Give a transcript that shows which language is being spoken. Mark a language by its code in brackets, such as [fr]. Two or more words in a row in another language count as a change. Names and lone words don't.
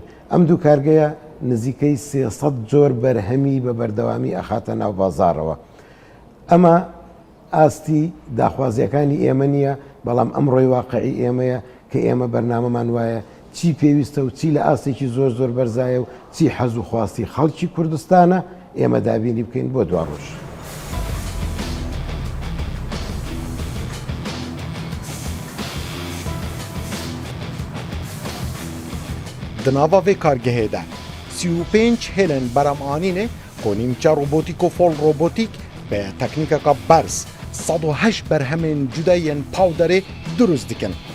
[ckb] ئەم دوو کارگەیە نزیکەی 300 جۆر بەرهەمی بە بەردەوامی ئەخاتە ناو بازارەوە. ئەمە ئاستی داخوازیەکانی ئێمە نییە بەڵام ئەمڕۆی واقعی ئێمەیە کە ئێمە بەرنامەمان وایە چی پێویستە و چی لە ئاستێکی زۆر زۆر بەرزایە و چی حەز و خواستی خەڵکی کوردستانە ئێمە دابینی بکەین بۆ دوا ڕۆژ. [ku] Di nava vê kargehê de 35 hêlên beremanînê ku nîmçe robotîk û fol robotîk bi teknîkeka berz 108 berhemên cudayên powderê durust dikin.